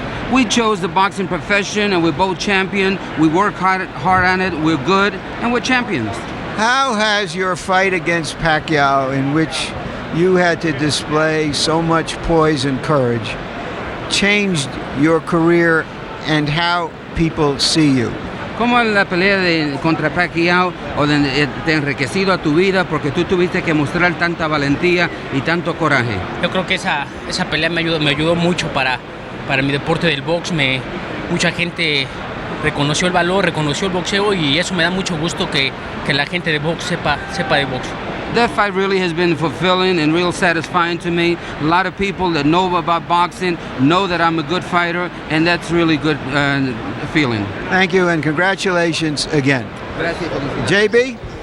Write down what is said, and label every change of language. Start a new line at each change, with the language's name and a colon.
English: We chose the boxing profession and we're both champion. We work hard on it, we're good, and we're champions. How has your fight against Pacquiao, in which you had to display so much poise and courage, changed your career and how people see you?
Spanish: ¿Cómo es la pelea contra Pacquiao o te ha enriquecido a tu vida porque tú tuviste que mostrar tanta valentía y tanto coraje? Yo creo que esa pelea me ayudó mucho para mi deporte del box. Mucha gente reconoció el valor, reconoció el boxeo y eso me da mucho gusto que la gente de box sepa de box.
English: That fight really has been fulfilling and real satisfying to me. A lot of people that know about boxing know that I'm a good fighter, and that's really good feeling. Thank you, and congratulations again. JB?